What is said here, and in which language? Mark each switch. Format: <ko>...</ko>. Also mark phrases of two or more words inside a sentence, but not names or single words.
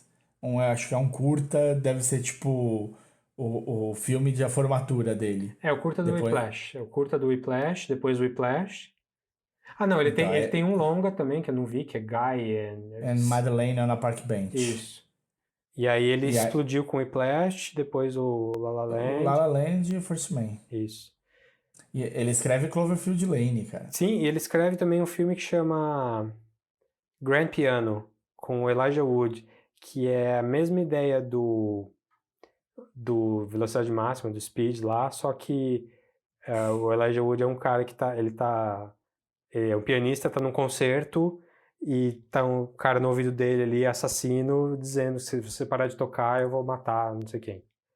<pt>Eu acho que é um curta, deve ser tipo o filme de a formatura dele. O curta do Depois- Whiplash. É o curta do Whiplash, depois o Whiplash. Ah, não, ele Então, tem um longa também, que eu não vi, que é Guy And Madeleine on a Park Bench. Isso. E aí ele E aí- explodiu com o Whiplash, depois o La La Land. La La Land e First Man. Isso. E ele escreve Cloverfield Lane, cara. Sim, e ele escreve também um filme que chama Grand Piano, com o Elijah Wood, que é a mesma ideia do Velocidade Máxima, do Speed lá, só que o Elijah Wood é um cara que ele é um pianista, tá num concerto e tá um cara no ouvido dele ali, assassino, dizendo: se você parar de tocar, eu vou matar não sei quem.</pt>